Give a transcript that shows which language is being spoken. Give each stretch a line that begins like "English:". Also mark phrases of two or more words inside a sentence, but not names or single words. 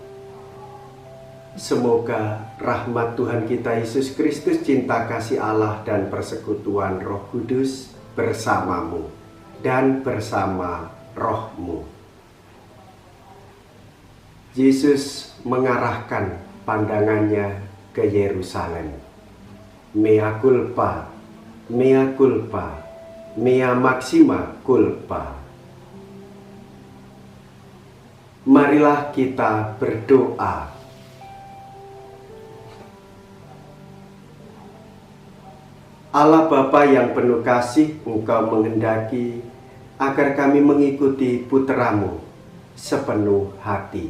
Indonesian: Semoga rahmat Tuhan kita Yesus Kristus, cinta kasih Allah dan persekutuan Roh Kudus bersamamu dan bersama rohmu. Yesus mengarahkan pandangannya ke Yerusalem.
Latin: Mea culpa, mea culpa, mea maxima culpa.
Indonesian: Marilah kita berdoa. Allah Bapa yang penuh kasih, Engkau menghendaki agar kami mengikuti putra-Mu sepenuh hati.